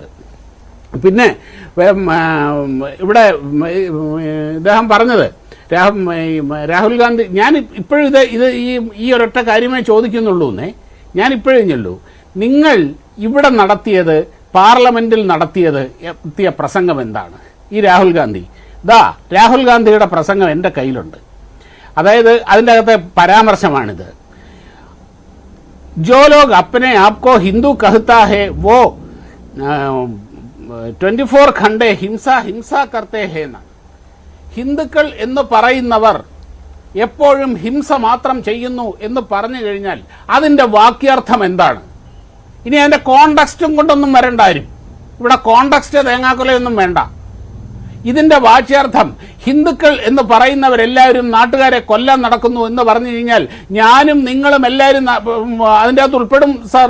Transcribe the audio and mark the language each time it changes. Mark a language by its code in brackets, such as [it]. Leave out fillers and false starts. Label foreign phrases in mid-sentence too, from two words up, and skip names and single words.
[ml] പിന്നെ ഇവിടെ ഇദ്ദേഹം പറഞ്ഞത് രാഹുൽ ഗാന്ധി, ഞാൻ ഇപ്പോഴും ഇത് ഈ ഒരൊറ്റ കാര്യമേ ചോദിക്കുന്നുള്ളൂ ഞാൻ ഇപ്പോഴും ചൊല്ലൂ. നിങ്ങൾ ഇവിടെ നടത്തിയത്, പാർലമെന്റിൽ എത്തിയ പ്രസംഗം എന്താണ്? ഈ രാഹുൽ ഗാന്ധി രാഹുൽ ഗാന്ധിയുടെ പ്രസംഗം എൻ്റെ കയ്യിലുണ്ട്. അതായത് അതിൻ്റെ അകത്തെ പരാമർശമാണിത്. [hi] जो लोग अपने आप को हिंदू कहता है वो 24 घंटे हिंसा करते हैं ना. [ml] ഹിന്ദുക്കൾ എന്ന് പറയുന്നവർ എപ്പോഴും ഹിംസ മാത്രം ചെയ്യുന്നു എന്ന് പറഞ്ഞു കഴിഞ്ഞാൽ അതിൻ്റെ വാക്യാർത്ഥം എന്താണ്? ഇനി അതിൻ്റെ കോണ്ടെക്സ്റ്റും കൊണ്ടൊന്നും വരണ്ടാരും. ഇവിടെ കോണ്ടെക്സ്റ്റ് തേങ്ങാക്കൊലയൊന്നും വേണ്ട. ഇതിന്റെ വാച്യാർത്ഥം ഹിന്ദുക്കൾ എന്ന് പറയുന്നവരെല്ലാവരും നാട്ടുകാരെ കൊല്ലാൻ നടക്കുന്നു എന്ന് പറഞ്ഞു കഴിഞ്ഞാൽ ഞാനും നിങ്ങളും എല്ലാവരും അതിൻ്റെ അകത്ത് ഉൾപ്പെടും സാർ.